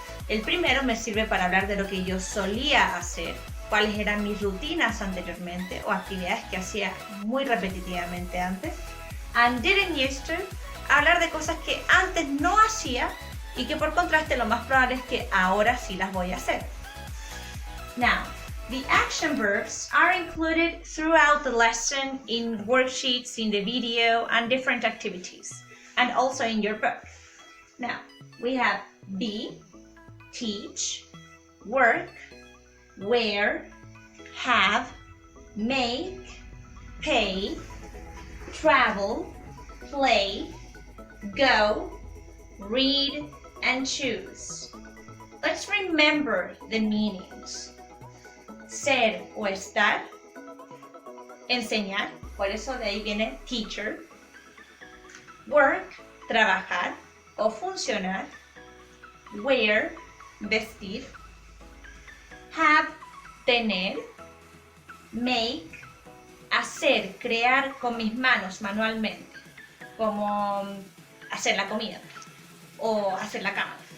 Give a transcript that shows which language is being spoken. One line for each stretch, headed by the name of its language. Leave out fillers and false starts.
Spanish: El primero me sirve para hablar de lo que yo solía hacer, cuáles eran mis rutinas anteriormente o actividades que hacía muy repetitivamente antes.
English: And didn't used to,
Spanish: hablar de cosas que antes no hacía y que por contraste lo más probable es que ahora sí las voy a hacer.
English: Now, the action verbs are included throughout the lesson in worksheets, in the video, and different activities, and also in your book. Now, we have be, teach, work, wear, have, make, pay, travel, play, go, read, and choose. Let's remember the meanings.
Spanish: Ser o estar, enseñar, por eso de ahí viene teacher. Work, trabajar o funcionar. Wear, vestir. Have, tener. Make, hacer, crear con mis manos manualmente, como hacer la comida o hacer la cama.